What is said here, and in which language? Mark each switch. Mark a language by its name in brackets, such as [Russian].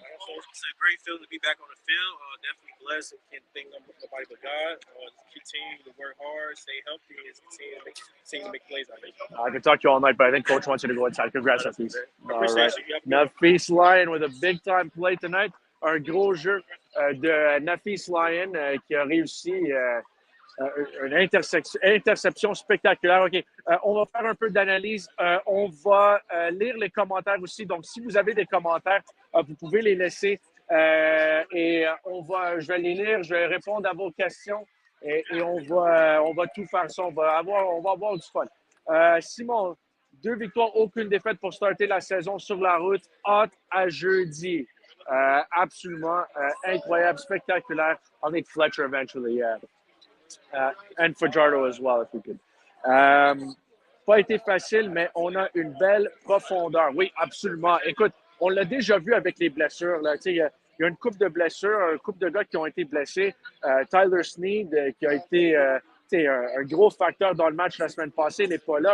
[English] It's a great feeling to be back on the field. Definitely blessed and can't think of nobody but God. Continue to work hard, stay healthy, and continue to make plays out there. I could talk to you all night, but I think Coach wants you to go inside. Congrats, Nafis. All right. Nafis Lyon with a big-time play tonight. [French] Un gros jeu de Nafis Lyon qui a réussi une interception spectaculaire. OK, on va faire un peu d'analyse. On va lire les commentaires aussi. Donc, si vous avez des commentaires, vous pouvez les laisser. Et je vais les lire, je vais répondre à vos questions. Et on va tout faire ça. On va avoir du fun. Simon, 2 victoires, aucune défaite pour starter la saison sur la route. Hâte à jeudi. Absolument incroyable, spectaculaire. [English] I'll need Fletcher eventually, yeah. And Fajardo as well, if we could. [French] Pas été facile, mais on a une belle profondeur. Oui, absolument. Écoute, on l'a déjà vu avec les blessures. Il y a une couple de blessures, un couple de gars qui ont été blessés. Tyler Sneed, qui a été un gros facteur dans le match la semaine passée, n'est pas là.